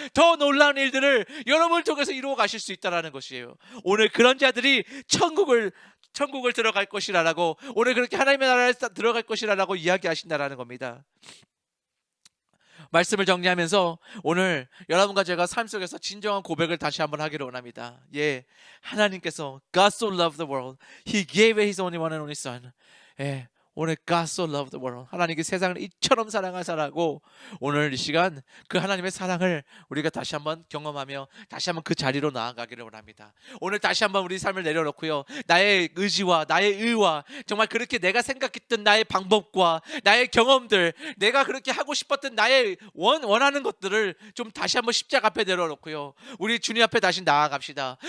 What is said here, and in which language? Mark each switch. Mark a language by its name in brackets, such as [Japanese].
[Korean] 더 놀라운 일들을 여러분을 통해서 이루어 가실 수 있다는 것이에요. 오늘 그런 자들이 천국을 들어갈 것이라고, 오늘 그렇게 하나님의 나라에 들어갈 것이라고 이야기하신다라는 겁니다. 말씀을 정리하면서 오늘 여러분과 제가 삶 속에서 진정한 고백을 다시 한번 하기를 원합니다. 예, 하나님께서 [English] God so loved the world, He gave His only one and only Son. [Korean] 예, 오늘 [English] God so loved the world, [Korean] 하나님께 세상을 이처럼 사랑하사라고, 오늘 이 시간 그 하나님의 사랑을 우리가 다시 한번 경험하며 다시 한번 그 자리로 나아가기를 원합니다. 오늘 다시 한번 우리 삶을 내려놓고요, 나의 의지와 나의 의와 정말 그렇게 내가 생각했던 나의 방법과 나의 경험들, 내가 그렇게 하고 싶었던 나의 원하는 것들을 좀 다시 한번 십자가 앞에 내려놓고요, 우리 주님 앞에 다시 나아갑시다.